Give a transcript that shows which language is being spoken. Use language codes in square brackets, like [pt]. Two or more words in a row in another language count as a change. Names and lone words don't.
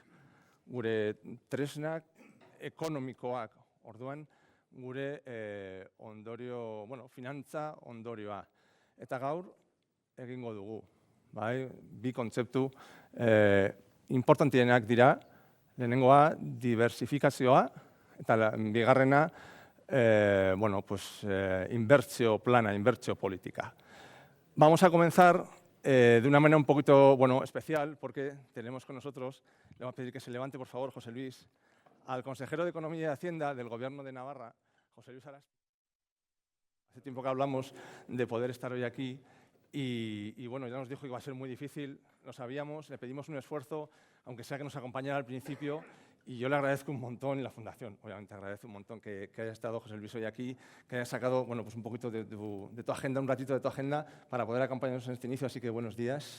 [eu] Gure tresnak ekonomikoak, orduan gure ondorio, finantza ondorioa. Eta gaur egingo dugu. Bi kontzeptu importantienak dira, lehenengoa diversifikazioa eta bigarrena inbertsio plana, inbertsio política. [es] Vamos a comenzar de una manera un poquito especial porque tenemos con nosotros, le vamos a pedir que se levante por favor José Luis, al consejero de Economía y Hacienda del Gobierno de Navarra, José Luis Aras. Hace tiempo que hablamos de poder estar hoy aquí y ya nos dijo que iba a ser muy difícil, lo sabíamos, le pedimos un esfuerzo, aunque sea que nos acompañara al principio, y yo le agradezco un montón, y la Fundación, obviamente, agradece un montón que haya estado José Luis hoy aquí, que haya sacado un poquito de tu agenda, un ratito de tu agenda, para poder acompañarnos en este inicio, así que buenos días.